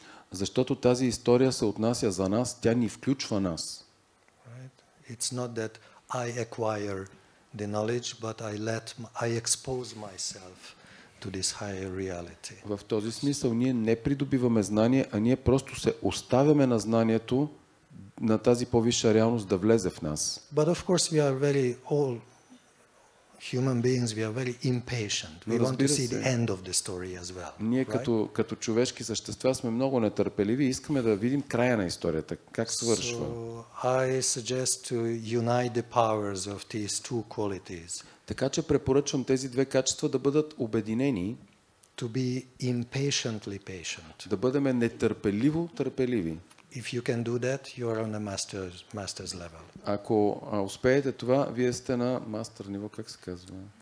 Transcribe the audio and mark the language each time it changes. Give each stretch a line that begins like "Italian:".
Bulgarian: Защото тази история се отнася за нас, тя ни включва нас.
English: Right? It's not that I acquire the knowledge, but I expose myself to this higher reality.
Bulgarian: В този смисъл ние не придобиваме знание, а ние просто се оставяме на знанието, на тази по-висша реалност да влезе в нас.
English: But of course we are all human beings, we are very impatient. We want to see the end of the story as well.
Bulgarian: Ние като човешки същества сме много нетърпеливи и искаме да видим края на историята, как свършва.
English: So I suggest to unite the powers of these two qualities.
Bulgarian: Така че препоръчвам тези две качества да бъдат обединени,
English: To be impatiently patient.
Bulgarian: да бъдем нетърпеливо търпеливи.
English: If you can do that, you are on a master's level.
Bulgarian: Ако успеете това, вие сте на мастер ниво, как се казва?